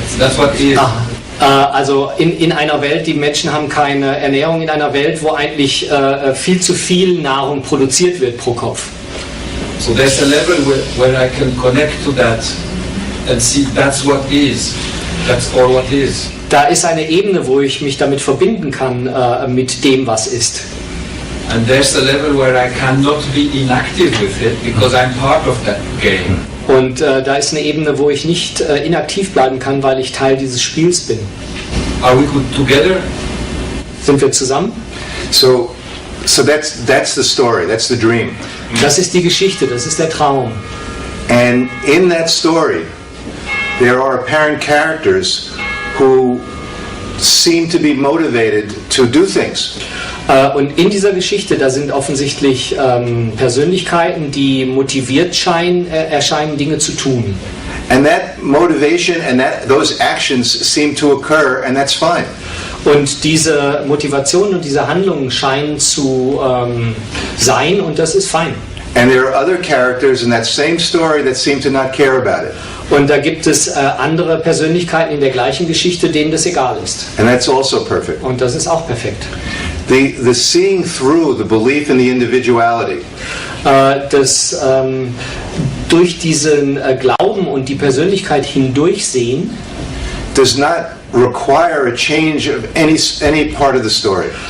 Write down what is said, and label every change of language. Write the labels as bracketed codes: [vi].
[en] That's what is. [de] Also in einer Welt, die Menschen haben keine Ernährung, in einer Welt, wo eigentlich viel zu viel Nahrung produziert wird pro Kopf. [en] So there's a level where I can connect to that and see that's what is. That's all what is. [de] Da ist eine Ebene, wo ich mich damit verbinden kann, mit dem, was ist. [en] And there's a level where I cannot be inactive with it because I'm part of that game. [de] Und da ist eine Ebene, wo ich nicht inaktiv bleiben kann, weil ich Teil dieses Spiels bin. [en] Are we good together? [de] Sind wir zusammen? [en] So that's the story. That's the dream. [de] Das ist die Geschichte, das ist der Traum. [en] And in that story, there are apparent characters who seem to be motivated to do things. [de] Und in dieser Geschichte, da sind offensichtlich Persönlichkeiten, die motiviert erscheinen, Dinge zu tun. [en] And that motivation and those actions seem to occur, and that's fine. [de] Und diese Motivation und diese Handlungen scheinen zu sein, und das ist fein. [en] And there are other characters in that same story that seem to not care about it. [de] Und da gibt es andere Persönlichkeiten in der gleichen Geschichte, denen das egal ist. [en] And that's also perfect. [de] Und das ist auch perfekt. [en] The seeing through, the belief in the individuality, [de] Das durch diesen Glauben und die Persönlichkeit hindurchsehen, [en] does not require a change of any part of the story.